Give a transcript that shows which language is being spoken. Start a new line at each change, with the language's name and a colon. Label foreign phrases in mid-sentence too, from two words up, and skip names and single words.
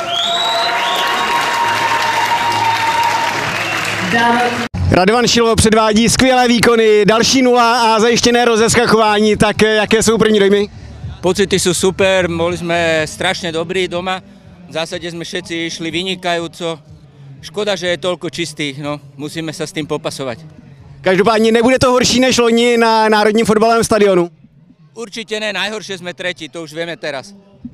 Czech: Radovan Šilo předvádí skvělé výkony, další 0 a zajištěné rozeskakování, tak jaké jsou první dojmy?
Slovak: Pocity sú super, boli sme strašne dobrí doma, v zásade sme všetci išli vynikajúco. Škoda, že je toľko čistých, no, musíme sa s tým popasovať.
Czech: Každopádně nebude to horší než loni na Národním fotbalovém stadionu?
Slovak: Určite ne, najhoršie sme tretí, to už vieme teraz.